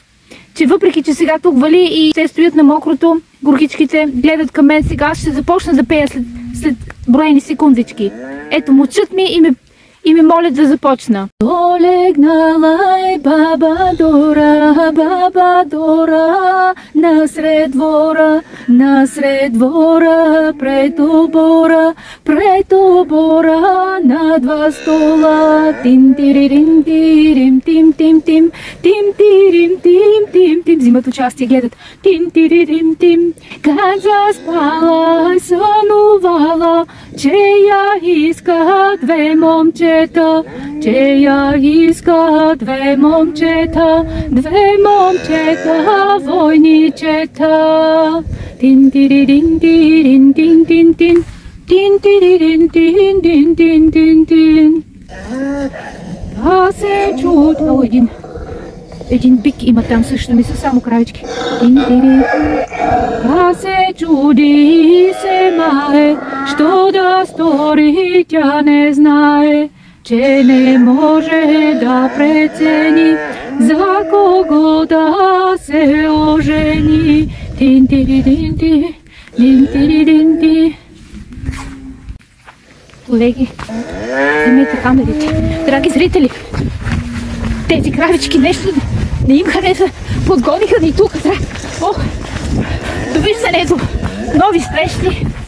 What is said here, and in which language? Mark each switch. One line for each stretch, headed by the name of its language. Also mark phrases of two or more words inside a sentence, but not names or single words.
Bulgarian: Че въпреки, че сега тук вали и те стоят на мокрото, горгичките гледат към мен, сега ще започна да пея след броени секундички. Ето, мълчат ми и ме молят да започна. Долегнала е баба Дора, насред двора, пред обора, на два стола, тим-тиририм-тирим, тим-тим-тим, тим-тирим-тим-тим-тим, взимат участие, гледат, тим-тиририм-тим, как заспала, сънувала, че я искат две момчета, две момчета, войничета. Тин-тиририн-тирин-тин-тин-тин, тин-тиририн-тин-тин-тин-тин. Та се чудо, един бик има там също, не са само кравички. Та се чуди и се мае, що да стори, тя не знае, че не може да прецени за кого да се ожени. Тин-тирин-тин, тин-тирин-тин. Колеги, вземете камерите. Драги зрители, тези кравички нещо не им хареса, подгониха ни тук. Довиждането, нови срещи.